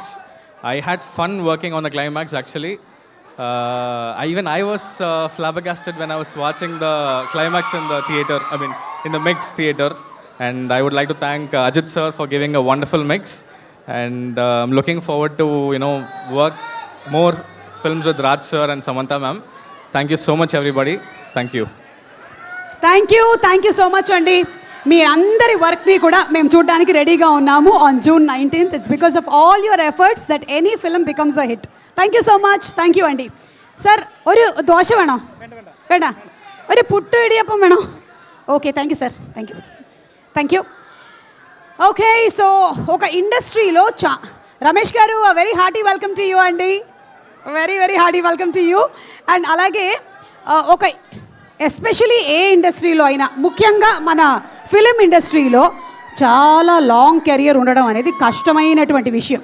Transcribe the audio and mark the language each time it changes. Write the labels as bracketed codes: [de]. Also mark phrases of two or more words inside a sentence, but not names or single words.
[en] I had fun working on the climax actually. I was flabbergasted when I was watching the climax in the theater, in the mix theater. And I would like to thank Ajit sir for giving a wonderful mix. And I'm looking forward to, work more films with Raj sir and Samantha ma'am. Thank you so much everybody. Thank you. Thank you so much [te] అండి. మీ అందరి వర్క్ని కూడా మేము చూడడానికి రెడీగా ఉన్నాము [en] on June 19th. It's because of all your efforts that any film becomes a hit. Thank you so much. Thank you అండి. సార్ [ml] ഒരു ദോശ വേണോ? വേണ്ട, ഒരു പുട്ട് ഇടിയപ്പം വേണോ? [en] okay, thank you sir. thank you. okay, so [te] ఒక ఇండస్ట్రీలో రమేష్ గారు [en] very hearty welcome to you అండి. very hearty welcome to you. [te] అండ్ అలాగే ఒక ఎస్పెషలీ ఏ ఇండస్ట్రీలో అయినా ముఖ్యంగా మన ఫిలిం ఇండస్ట్రీలో చాలా లాంగ్ కెరియర్ ఉండడం అనేది కష్టమైనటువంటి విషయం.